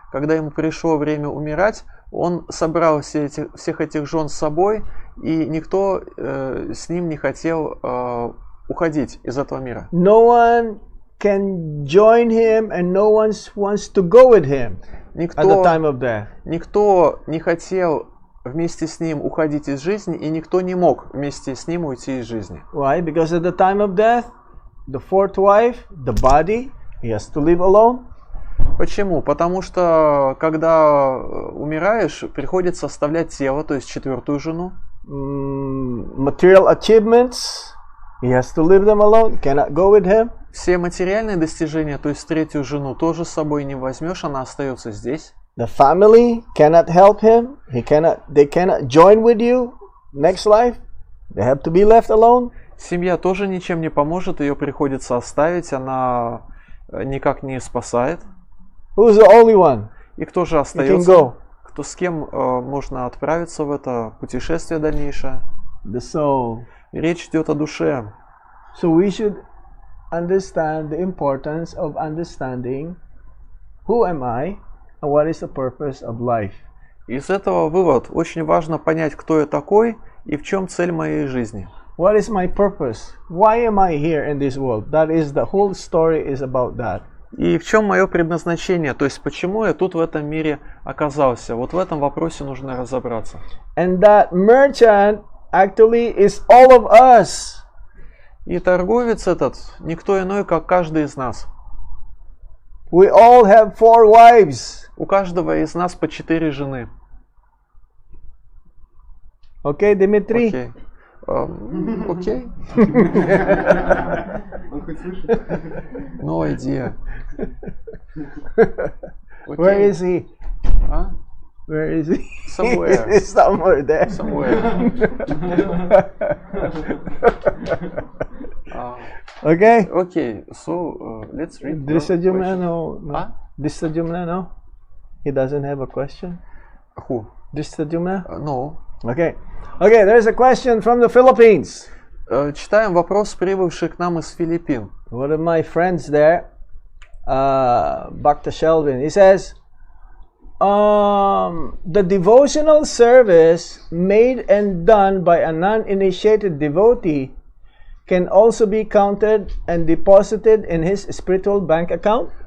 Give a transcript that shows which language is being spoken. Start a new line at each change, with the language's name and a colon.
Russian: Когда ему пришло время умирать, он собрал всех этих жен с собой, и никто с ним не хотел уходить из этого мира.
English: No one can join him, and no one wants to go with him at the time of death.
Russian: Никто не хотел вместе с ним уходить из жизни, и никто не мог вместе с ним уйти из жизни.
English: Why? Because at the time of death, the 4th wife, the body, He has to live alone.
Russian: Почему? Потому что когда умираешь, приходится оставлять тело, то есть четвертую жену.
English: Material achievements, he has to live them alone. Cannot go with him.
Russian: Все материальные достижения, то есть третью жену, тоже с собой не возьмешь, она остается здесь.
English: The family cannot help him. They cannot join with you next life. They have to be left alone.
Russian: Семья тоже ничем не поможет, ее приходится оставить, она никак не спасает.
English: Who's the only one?
Russian: И кто же
English: He can
Russian: остается?
English: go.
Russian: Кто с кем можно отправиться в это путешествие дальнейшее?
English: The soul.
Russian: Речь идет о душе.
English: So we should understand the importance of understanding who am I and what is the purpose of life.
Russian: Из этого вывод: очень важно понять, кто я такой и в чем цель моей жизни.
English: What is my purpose? Why am I here in this world? That is, the whole story is about that.
Russian: И в чем мое предназначение, то есть почему я тут в этом мире оказался. Вот в этом вопросе нужно разобраться.
English: And that merchant actually is all of us.
Russian: И торговец этот никто иной, как каждый из нас.
English: We all have 4 wives.
Russian: У каждого из нас по 4 жены.
English: Okay, Dimitri? Окей. Окей.
Russian: Он хоть слышит?
English: No idea. Where is he? А? Where is he? Somewhere. He's somewhere there. Somewhere. Okay? Okay, so let's read. Disajumna, no. Huh? Disajumna, no? He doesn't have a question? Who? Disajumna? No. Okay. Okay, there's a question from the Philippines.
Russian: Читаем вопрос, прибывший к нам из Филиппин.
English: One of my friends there, Bhakta Shelvin, he says, the devotional service made and done by a non-initiated devotee can also be counted and deposited in his spiritual bank account?